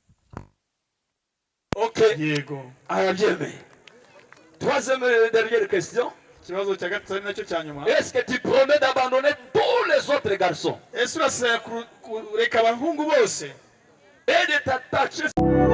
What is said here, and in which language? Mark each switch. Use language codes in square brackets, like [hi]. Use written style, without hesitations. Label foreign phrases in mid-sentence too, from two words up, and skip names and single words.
[rw] Ok, Yego. arabyemeye. [fr] Troisième dernière question. [rw] Ikibazo cya gatatu ari nacyo cya nyuma. [fr] Est-ce que tu promets d'abandonner tous les autres garçons [rw] Ese urasaba kureka abahungu bose [fr] et de t'attacher